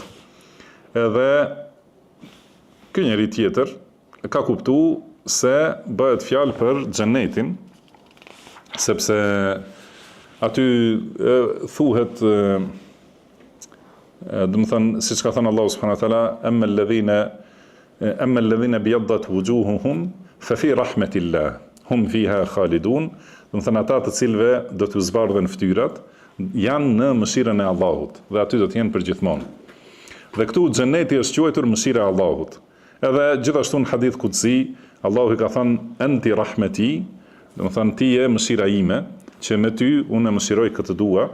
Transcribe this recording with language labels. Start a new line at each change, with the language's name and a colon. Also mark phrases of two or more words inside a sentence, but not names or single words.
Albanian: Edhe ky njeri tjetër ka kuptuar se bëhet fjalë për xhenetin, sepse aty thuhet do të thënë siç ka thënë Allahu
Arabic: سبحانه وتعالى أما الذين ابيضت وجوههم ففي رحمة الله هم فيها خالدون,
Albanian: do të thënë ata të cilëve do t'u zbardhen fytyrat janë në mëshirën e Allahut dhe aty do të jenë përgjithmonë. Dhe këtu xheneti është quajtur mëshira e Allahut. Edhe gjithashtu në
Arabic: حديث قدسي
Albanian: Allahu i ka thënë
Arabic: أنت رحمتي,
Albanian: do të thënë ti je mëshira ime, që me ty unë mëshiroj këtë dua.